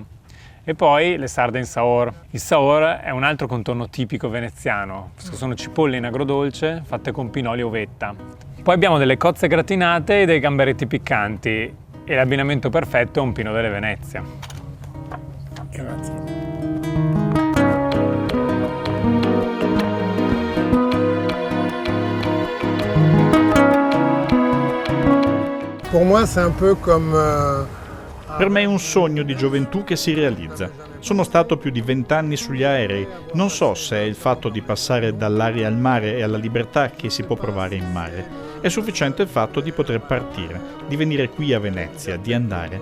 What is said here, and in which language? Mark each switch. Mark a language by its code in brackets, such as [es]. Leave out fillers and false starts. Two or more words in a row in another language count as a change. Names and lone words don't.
[it] E poi le sarde in saor. Il saor è un altro contorno tipico veneziano, sono cipolle in agrodolce fatte con pinoli e uvetta. Poi abbiamo delle cozze gratinate e dei gamberetti piccanti e l'abbinamento perfetto è un pino delle Venezie. Grazie. [fr] Pour moi, c'est un peu comme [it] Per me è un sogno di gioventù che si realizza. Sono stato più di 20 anni sugli aerei. Non so se è il fatto di passare dall'aria al mare e alla libertà che si può provare in mare. È sufficiente il fatto di poter partire, di venire qui a Venezia, di andare.